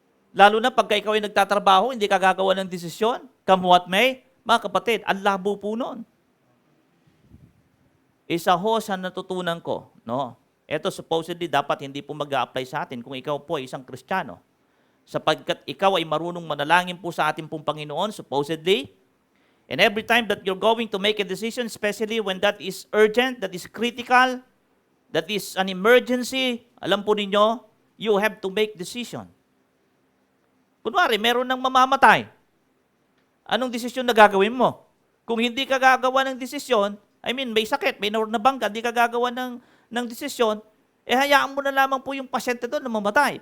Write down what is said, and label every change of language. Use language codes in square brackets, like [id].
[tl] Lalo na pagka ikaw ay nagtatrabaho, hindi ka gagawa ng desisyon, [en] come what may, [tl] mga kapatid, ang labo po nun. Isa ho sa natutunan ko, no? Ito supposedly dapat hindi po mag-a-apply sa atin kung ikaw po ay isang Kristiyano. Sapagkat ikaw ay marunong manalangin po sa ating pong Panginoon, [en] supposedly, and every time that you're going to make a decision, especially when that is urgent, that is critical, that is an emergency, [tl] alam po ninyo, [en] you have to make decision. [tl] Kunwari, meron nang mamamatay. Anong desisyon na gagawin mo? Kung hindi ka gagawa ng desisyon, may sakit, may nabangga, hindi ka gagawa ng desisyon, hayaan mo na lamang po yung pasyente doon na mamatay.